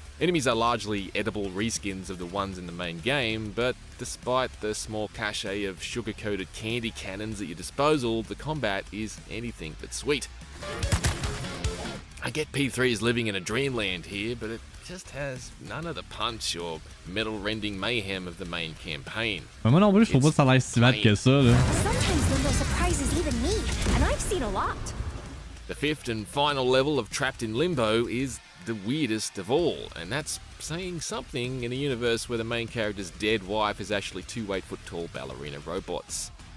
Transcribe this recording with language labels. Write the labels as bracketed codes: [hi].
[en] Enemies are largely edible reskins of the ones in the main game, but despite the small cachet of sugar-coated candy cannons at your disposal, the combat is anything but sweet. I get P3 is living in a dreamland here, but it just has none of the punch or metal-rending mayhem of the main campaign. [fr] Moi non plus, je trouve pas que ça a l'air si bad que ça, là. [en] Sometimes Limbo surprises even me, and I've seen a lot. The fifth and final level of Trapped in Limbo is the weirdest of all, and that's saying something in a universe where the main character's dead wife is actually two 8-foot-tall ballerina robots.